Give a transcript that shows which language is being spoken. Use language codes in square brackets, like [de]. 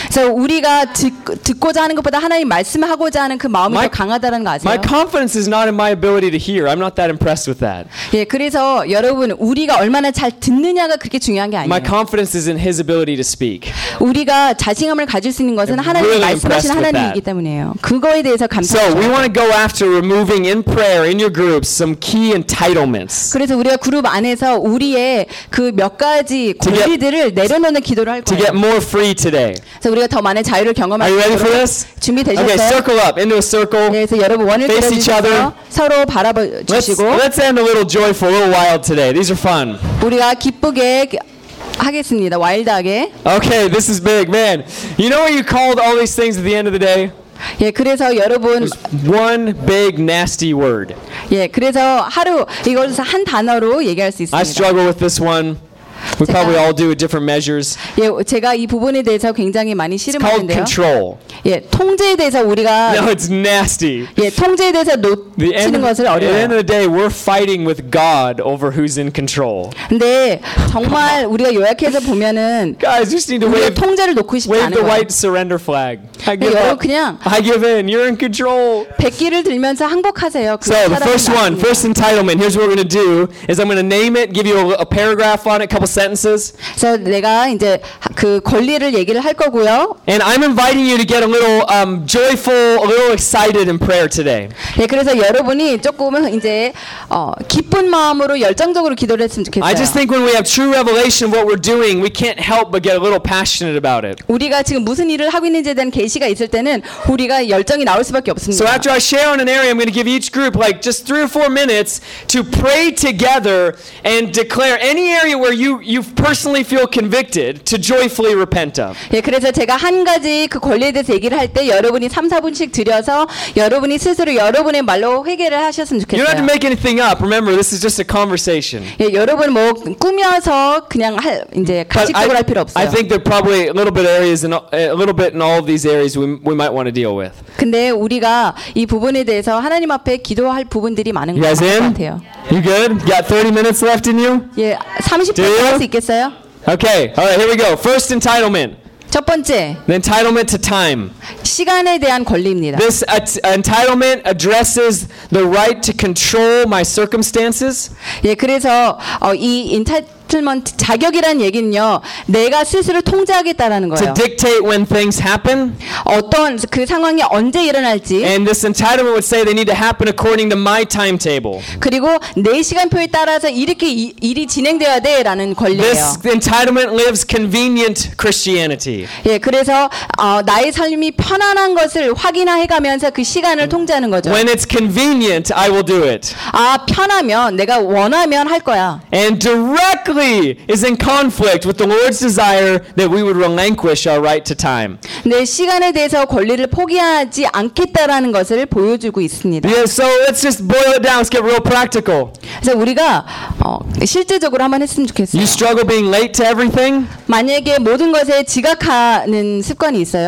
[ko] So 우리가 듣고자 하는 것보다 하나님 말씀을 하고자 하는 그 마음이 더 강하다는 거 아세요? [en] My confidence is not in my ability to hear. I'm not that impressed with that. [ko] 예, 그래서 여러분 우리가 얼마나 잘 듣느냐가 그렇게 중요한 게 아니에요. [en] My confidence is in his ability to speak. [ko] 우리가 자신감을 가질 수 있는 것은 하나님 말씀하시는 하나님이기 때문이에요. 그거에 대해서 감사해요. [en] So we want to go after removing in prayer in your groups some key entitlements. [ko] 그래서 우리가 그룹 안에서 우리의 그 몇 가지 권리들을 내려놓는 기도를 할 거예요. [en] To get more free today. [ko] 그래서 우리가 더 많은 자유를 경험할 수 있도록 [en] Are you ready for this? [ko] 준비되셨어요? [en] Okay, circle up into a circle. [ko] 네, 그래서 여러분 원을 그려 주시고 서로 바라봐 주시고 [en] Let's end a little joyful, a little wild today. These are fun. [ko] 우리가 기쁘게 하겠습니다. 와일드하게. [en] Okay, this is big, man. You know what you called all these things at the end of the day? [ko] 예, 그래서 여러분 [en] one big nasty word. [ko] 예, 그래서 하루 이것을 한 단어로 얘기할 수 있습니다. [en] I struggle with this one. We probably all do at different measures. [ko] 예, 제가 이 부분에 대해서 굉장히 많이 실험하는데요. [en] Control. [ko] 예, 통제에 대해서 우리가 [en] No, it's nasty. [ko] 예, 통제에 대해서 놓치는 것을 어려워요. [en] At the end of the day, we're fighting with God over who's in control. [ko] 근데 정말 우리가 요약해서 보면은 [en] Guys, just need to wave [ko] 통제를 놓고 싶지 않아요. [en] Wave the white surrender flag. I give up. 그냥 I give in. You're in control. [ko] 백기를 들면서 항복하세요. [en] So, the first one, first entitlement. Here's what we're going to do is I'm going to name it, give you a paragraph on it. Sentences. [ko] So 내가 이제 그 권리를 얘기를 할 거고요. [en] And I'm inviting you to get a little joyful, a little excited in prayer today. [ko] 예, 그래서 여러분이 조금 이제 기쁜 마음으로 열정적으로 기도를 했으면 좋겠어요. [en] I just think when we have true revelation of what we're doing, we can't help but get a little passionate about it. [ko] 우리가 지금 무슨 일을 하고 있는지에 대한 계시가 있을 때는 우리가 열정이 나올 수밖에 없습니다. [en] So after I share on an area, I'm going to give each group like just 3 or 4 minutes to pray together and declare any area where you personally feel convicted to joyfully repent of. [ko] 예, 그래서 제가 한 가지 그 권리에 대해서 얘기를 할 때 여러분이 3-4분씩 들여서 여러분이 스스로 여러분의 말로 회개를 하셨으면 좋겠어요. [en] You don't have to make anything up. Remember, this is just a conversation. [ko] 예, 여러분 뭐 꾸며서 그냥 할 이제 가식적으로 할 필요 없어요. [en] I think there are probably a little bit areas in a little bit in all of these areas we might want to deal with. [ko] 근데 우리가 이 부분에 대해서 하나님 앞에 기도할 부분들이 많은 것 같아요. [en] You good? You got 30 minutes left in you? [ko] 예, 30 할 수 있겠어요? [en] Okay. All right. Here we go. First entitlement. [ko] 첫 번째. [en] The entitlement to time. [ko] 시간에 대한 권리입니다. [en] This entitlement addresses the right to control my circumstances. [ko] 예, 그래서 이 entitlement 자격이란 얘기는요, 내가 스스로 통제하겠다라는 거예요. [en] To dictate when things happen. [ko] 어떤 그 상황이 언제 일어날지. [en] And this entitlement would say they need to happen according to my timetable. [ko] 그리고 내 시간표에 따라서 이렇게 일이 진행돼야 돼라는 권리예요. [en] This entitlement lives convenient Christianity. [ko] 예, 그래서 나의 삶이 편안한 것을 확인해가면서 그 시간을 통제하는 거죠. [en] When it's convenient, I will do it. [ko] 아, 편하면 내가 원하면 할 거야. [en] And directly is in conflict with the Lord's desire that we would relinquish our right to time. [ko] 내 시간에 대해서 권리를 포기하지 않겠다라는 것을 보여주고 있습니다. [en] Yeah, so let's just boil it down. Let's get real practical. [ko] 그래서 우리가 실제적으로 한번 했으면 좋겠어요. [en] You struggle being late to everything. [ko] 만약에 모든 것에 지각하는 습관이 있어요.